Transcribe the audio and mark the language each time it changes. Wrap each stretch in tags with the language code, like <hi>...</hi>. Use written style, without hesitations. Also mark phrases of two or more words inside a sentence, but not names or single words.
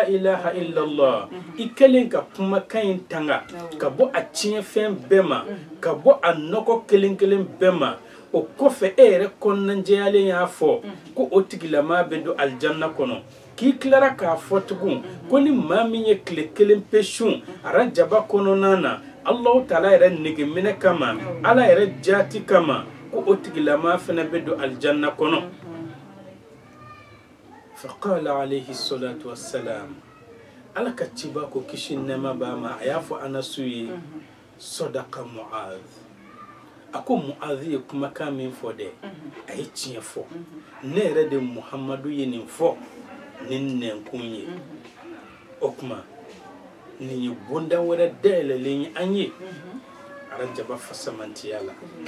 <ar>إله إلا الله</ar> <bm>i kɛlen ka kumakan in tanga ka bɔ a tiɲɛfɛn bɛɛ ma ka bɔ a nɔgɔ kelen kelen bɛɛ ma o kɔfɛ e yɛrɛ kɔnɔnajɛyalen y'a fɔ ko o tigilama bɛ don aljanna kɔnɔ k'i tilara k'a fɔ tugun ko ni maa min ye tile kelen pe sun arajaba kɔnɔna na Allahu Taala yɛrɛ negeminɛ kama ala yɛrɛ jaati kama ko o tigilama fɛnɛ bɛ don aljanna kɔnɔ</bm> <ar>فقال عليه الصلاة والسلام</ar> <bm>ala ka ciba ko kisi nɛɛma b'a ma a y'a fɔ Anasu ye sadaqa Muaz a ko Muaz ye kumakan min fɔ dɛ a ye tiɲɛ fɔ ne yɛrɛ de Muhamadu ye nin fɔ ni nɛnkun ye o kuma nin ye bonda wɛrɛ dayɛlɛlen ye an ye arajaba fasamantiya la</bm>